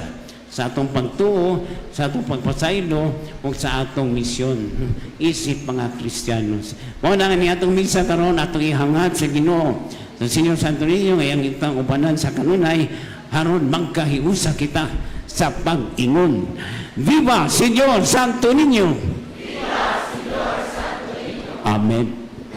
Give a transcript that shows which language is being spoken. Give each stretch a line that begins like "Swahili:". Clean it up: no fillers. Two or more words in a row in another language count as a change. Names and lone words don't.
Cebuano: Sa atong pagtuo, sa atong pagpasaylo, o sa atong misyon. Isip mga Kristiyanos. Mao na nga ni atong misa karon atong ihangat sa Ginoo. Sa Senyor Santo ninyo, ngayang itang ubanan sa kanunay, haron magkahiusa kita sa pag-ingon.
Spanish: Viva Señor Santo Niño! Viva Señor Santo Niño! Amen.